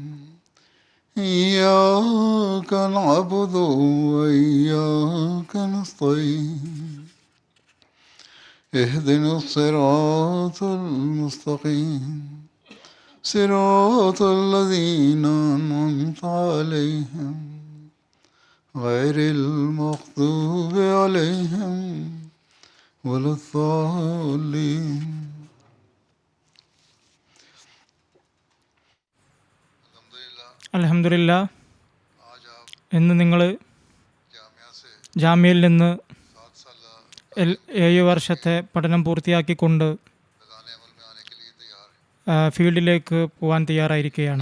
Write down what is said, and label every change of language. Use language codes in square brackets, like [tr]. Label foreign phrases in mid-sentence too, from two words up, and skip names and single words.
[ar] إياك نعبد وإياك نستعين اهدنا الصراط المستقيم صراط الذين أنعمت عليهم غير المغضوب عليهم ولا الضالين. [ml] അൽഹംദുലില്ലാ, ഇന്ന് നിങ്ങൾ ജാമ്യയിൽ നിന്ന് 7 വർഷത്തെ പഠനം പൂർത്തിയാക്കിക്കൊണ്ട് ഫീൽഡിലേക്ക് പോകാൻ തയ്യാറായിരിക്കുകയാണ്.